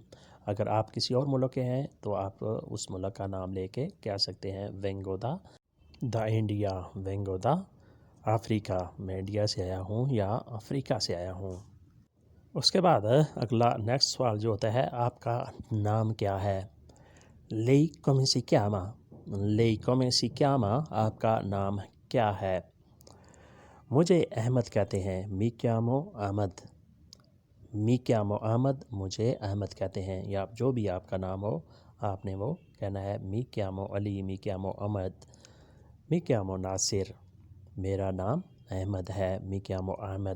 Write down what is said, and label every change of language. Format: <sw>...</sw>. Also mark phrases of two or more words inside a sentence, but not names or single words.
<ur>اگر آپ کسی اور ملک کے ہیں تو آپ اس ملک کا نام لے کے کہہ سکتے ہیں,</ur> <it>vengo da India, vengo da Africa,</it> <ur>میں انڈیا سے آیا ہوں یا افریقہ سے آیا ہوں. اس کے بعد اگلا نیکسٹ سوال جو ہوتا ہے، آپ کا نام کیا ہے.</ur> <it>Lei come si chiama, Lei come si chiama,</it> <ur>آپ کا نام کیا ہے. مجھے احمد کہتے ہیں,</ur> <it>mi chiamo Ahmad. mi chiamo Ahmad,</it> <ur>مجھے احمد کہتے ہیں. یا جو بھی آپ کا نام ہو آپ نے وہ کہنا ہے,</ur> <it>mi chiamo Ali, mi chiamo Ahmad, mi chiamo Nasir,</it> <ur>میرا نام احمد ہے,</ur> <it>mi chiamo Ahmad.</it>